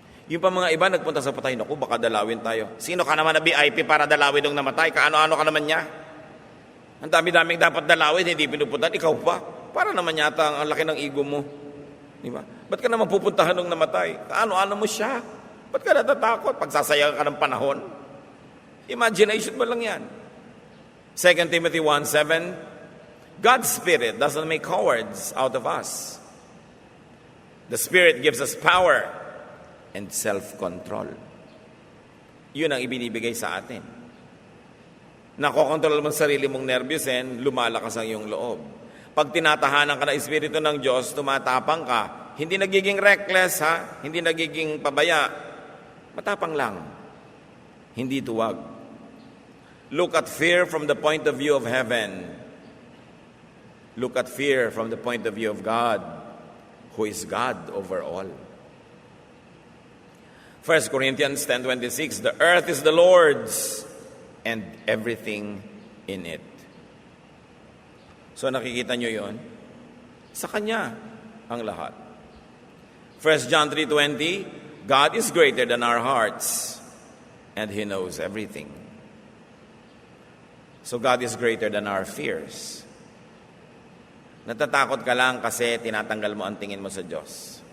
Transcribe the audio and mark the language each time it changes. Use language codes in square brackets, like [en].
[tl] Yung pa mga iba nagpunta sa patay, naku, baka dalawin tayo. Sino ka naman na VIP para dalawin nung namatay? Kaano-ano ka naman niya? Ang dami-daming dapat dalawin, hindi pinupuntahan, ikaw pa. Para naman yata ang laki ng ego mo. Di ba? Ba't ka naman pupuntahan nung namatay? Kaano-ano mo siya? Ba't ka natatakot? Pagsasayang ka ng panahon? Imagination mo lang yan. [en] 2 Timothy 1:7, God's Spirit doesn't make cowards out of us. The Spirit gives us power and self-control. [tl] Yun ang ibinibigay sa atin. Nakokontrol mo sarili mong nervyusin, lumalakas ang iyong loob. Pag tinatahanan ka ng Espiritu ng Diyos, tumatapang ka. Hindi nagiging reckless, ha? Hindi nagiging pabaya. Matapang lang. Hindi tuwag. [en] Look at fear from the point of view of heaven. Look at fear from the point of view of God, who is God over all. 1 Corinthians 10:26, the earth is the Lord's and everything in it. [tl] So nakikita nyo yon? [en] Sa Kanya ang lahat. 1 John 3:20, God is greater than our hearts and He knows everything. So God is greater than our fears. [tl] Natatakot ka lang kasi tinatanggal mo ang tingin mo sa Diyos.